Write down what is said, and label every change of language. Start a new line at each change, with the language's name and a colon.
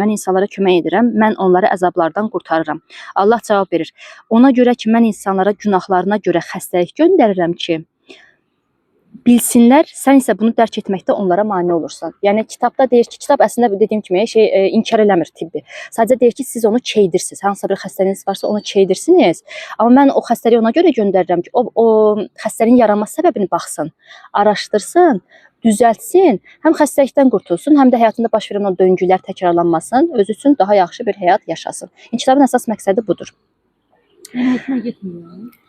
Azerbaijani: Mən insanlara kömək edirəm. Mən onları əzablardan qurtarıram. Allah cavab verir. Ona görə ki, mən insanlara günahlarına görə xəstəlik göndərirəm ki, bilsinlər, sən isə bunu dərk etməkdə onlara mane olursan. Yəni kitabda deyir ki, kitab əslində dediyim kimi inkar eləmir tibbi. Sadəcə deyir ki, siz onu keydirsiniz. Hansısa bir xəstəliyiniz varsa onu keydirsiniz. Amma mən o xəstəliyi ona görə göndərirəm ki, o xəstəliyin yaranma səbəbini baxsın, araşdırsın, düzəltsin, həm xəstəlikdən qurtulsun, həm də həyatında baş verən o döngülər təkrarlanmasın, özü üçün daha yaxşı bir həyat yaşasın. Kitabın əsas məqsədi budur.
Turkish: Hoşuma getmiyor.